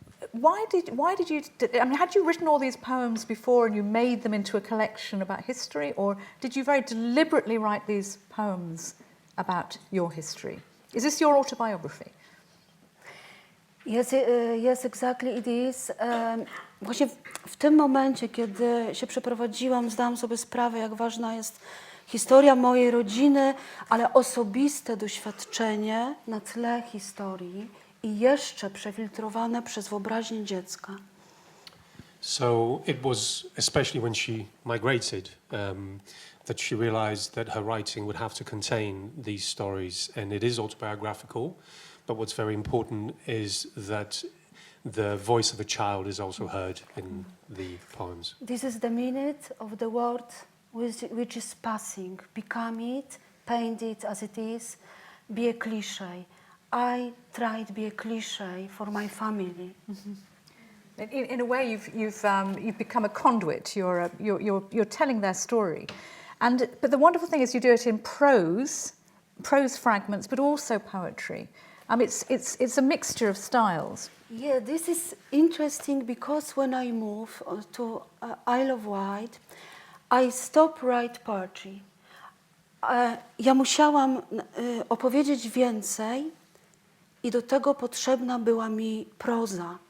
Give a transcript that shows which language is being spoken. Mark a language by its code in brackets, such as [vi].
[en] Why did you? I mean, had you written all these poems before and you made them into a collection about history, or did you very deliberately write these poems about your history? Is this your autobiography? Yes, exactly it is. [pl] Właśnie w tym momencie, kiedy się przeprowadziłam, zdałam sobie sprawę, jak ważna jest historia mojej rodziny, ale osobiste doświadczenie na tle historii i jeszcze przefiltrowane przez wyobraźnię dziecka. [en] So it was especially when she migrated that she realized that her writing would have to contain these stories, and it is autobiographical. But what's very important is that the voice of a child is also heard in the poems. This is the minute of the world which is passing. Become it, paint it as it is, be a cliché. I tried to be a cliché for my family. Mm-hmm. In a way, you've become a conduit. You're telling their story, but the wonderful thing is you do it in prose fragments, but also poetry. It's a mixture of styles. Yeah, this is interesting because when I moved to Isle of Wight, I stopped write poetry. [pl] Ja musiałam opowiedzieć więcej i do tego potrzebna była mi proza.